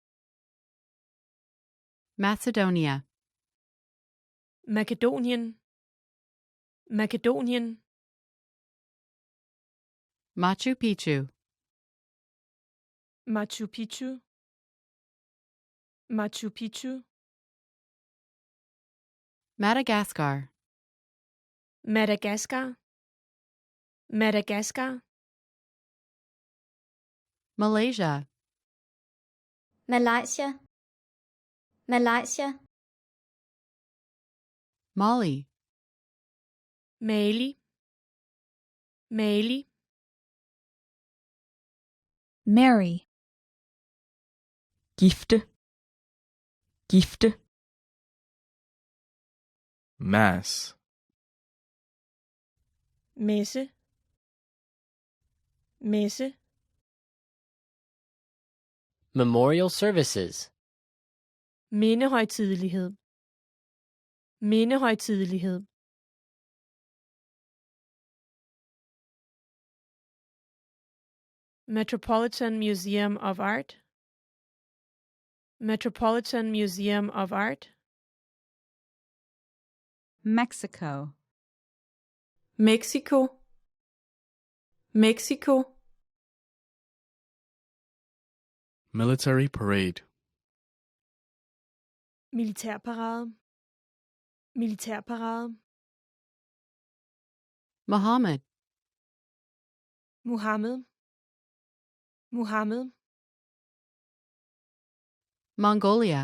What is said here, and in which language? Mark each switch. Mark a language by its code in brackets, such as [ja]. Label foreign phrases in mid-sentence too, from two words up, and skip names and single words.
[en] Macedonia. [da] Makedonien. Makedonien. [en] Machu Picchu. [da] Machu Picchu. Machu Picchu. [en] Madagascar. [da] Madagaskar. Madagaskar. [en] Malaysia. [da] Malaysia. Malaysia. [en] Mali. [da] Mali. Mali. [en] Marry. [da] Gifte. Gifte. [en] Mass. [da] Messe. Messe. [en] Memorial services. [da] Mindehøjtidelighed. Mindehøjtidelighed. [en] Metropolitan Museum of Art. [da] Metropolitan Museum of Art. [en] Mexico. [da] Mexico. Mexico. [en] Military parade. [da] Militærparade. Militærparade. [en] Muhammad. [da] Muhammed. Muhammed. [en] Mongolia.